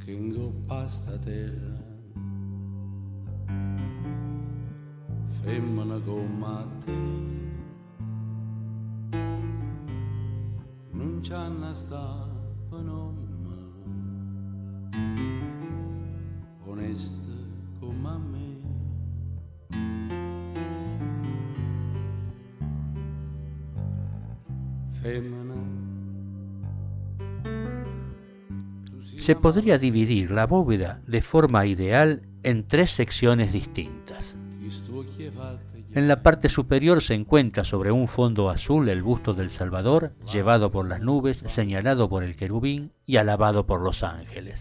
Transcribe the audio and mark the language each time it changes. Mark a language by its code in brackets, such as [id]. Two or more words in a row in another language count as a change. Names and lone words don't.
[it] Femmina come te non c'hanno sta per nome, onesta come a me. Femmina. [es] Se podría dividir la bóveda de forma ideal en tres secciones distintas. En la parte superior se encuentra sobre un fondo azul el busto del Salvador, llevado por las nubes, señalado por el querubín y alabado por los ángeles.